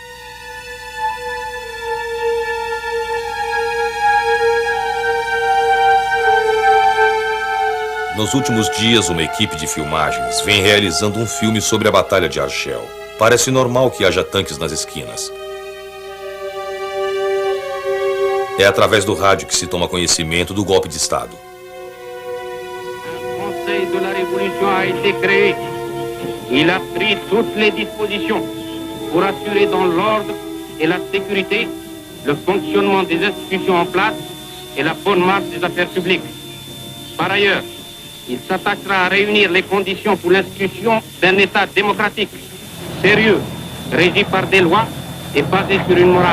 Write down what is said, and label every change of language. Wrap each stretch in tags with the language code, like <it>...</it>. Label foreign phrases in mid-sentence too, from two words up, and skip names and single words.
<pt>Nos últimos dias, uma equipe de filmagens vem realizando um filme sobre a Batalha de Argel. Parece normal que haja tanques nas esquinas. É através do rádio que se toma conhecimento do golpe de Estado.</pt> <fr>O Conseil de la Révolution a été créé. Il a pris toutes les dispositions pour assurer dans l'ordre et la sécurité le fonctionnement des institutions en place et la bonne marche des affaires publiques. Par ailleurs, il s'attachera à réunir les conditions pour l'institution d'un État démocratique, sérieux, régi par des lois et basé sur une morale.</fr>